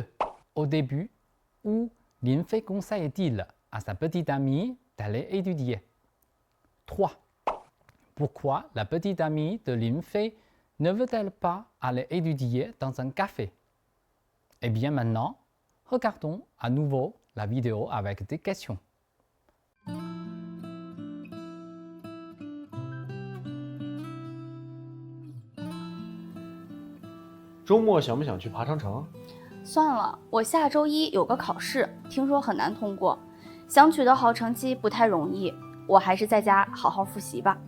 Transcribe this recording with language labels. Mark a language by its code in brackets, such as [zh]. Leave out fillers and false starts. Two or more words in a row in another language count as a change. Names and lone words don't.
[fr] Au début, où Lin Fei conseille-t-il à sa petite amie d'aller étudier? 3. Pourquoi la petite amie de Lin Fei ne veut-elle pas aller étudier dans un café? Eh bien maintenant, regardons à nouveau la vidéo avec des questions. [zh] 周末想不想去爬长城？算了，我下周一有个考试，听说很难通过，想取得好成绩不太容易，我还是在家好好复习吧。